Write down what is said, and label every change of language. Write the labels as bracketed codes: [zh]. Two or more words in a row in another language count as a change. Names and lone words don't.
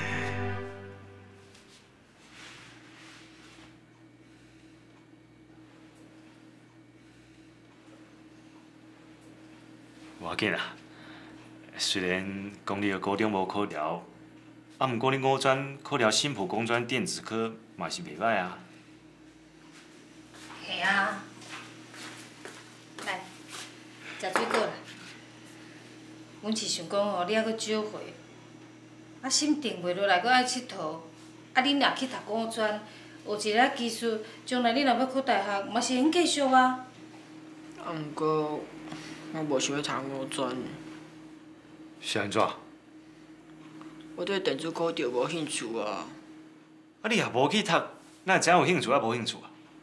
[nan] 无要紧啦，虽然讲你个高中无考了，啊，毋过你五专考了新埔工专电子科嘛是袂歹啊。系啊，来，食水果啦。阮是想讲吼，你还阁少岁，啊，心定袂落来，阁爱佚佗，啊，恁若去读工专，学一个技术，将来你若要考大学，嘛是用继续啊。啊，毋过我无想要读五专。是安怎？我对电子科就无兴趣啊。啊，你也无去读，哪会知影有兴趣啊无兴趣啊？